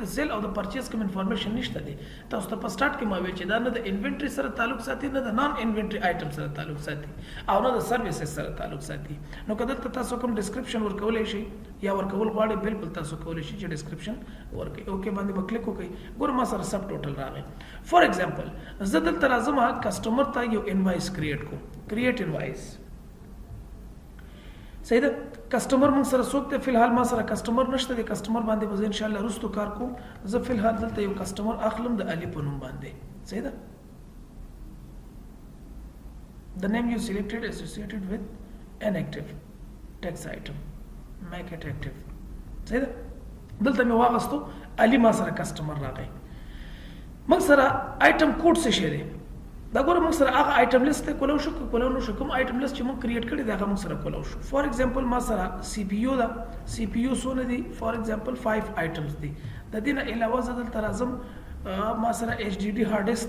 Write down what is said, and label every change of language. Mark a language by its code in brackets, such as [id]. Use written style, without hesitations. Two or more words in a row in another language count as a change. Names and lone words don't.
[ps] د سیل او د پرچیز کوم انفارمیشن نشته دی تاسو ته په سټارټ کې ما ویل چې دا نه د انوینټري سره تعلق ساتي نه د [en] non inventory item [ps] سره تعلق ساتي او نه د سروسز سره تعلق ساتي نو که دلته تاسو کوم ډسکرپشن ورکولی شئ یا ورکول غواړئ بالکل تاسو کولی شئ چې ډسکرپشن ورکړئ اوکې باندې به کلیک وکړئ ګوره ما سره [en] sub total [ps] راغی [en] for example [ps] زه دلته راځم کسټمر ته یو [en] invoice create [ps] کوم [en] create invoice [ps] صحیح ده کسٹمر موږ سره څوک دی فلحال ما سره کسٹمر نشته دی کسٹمر باندې به زه انشاءالله وروستو کار کوم زه فلحال دلته یو کسٹمر اخلم د علي په نوم باندې صحیح ده [en] the name you selected associated with an active text item make it active [ps] صحیح ده دلته مې واغستو علي ما سره کسٹمر راغی موږ سره [en] item code [ps] څه شی دی دا ګوره موږ سره هغه آیټم لیست ته کولو شو کولو نو شو کوم [en] item list [ps] چې موږ کریټ کړی دی هغه موږ سره کولو شو [en] for example [ps] ما سره سی پی یو ده سی پی یو څونه دي [en] for example [ps] 5 آیټمز دي د دې نه علاوه زه دلته راځم ما سره [en] HDD hard disk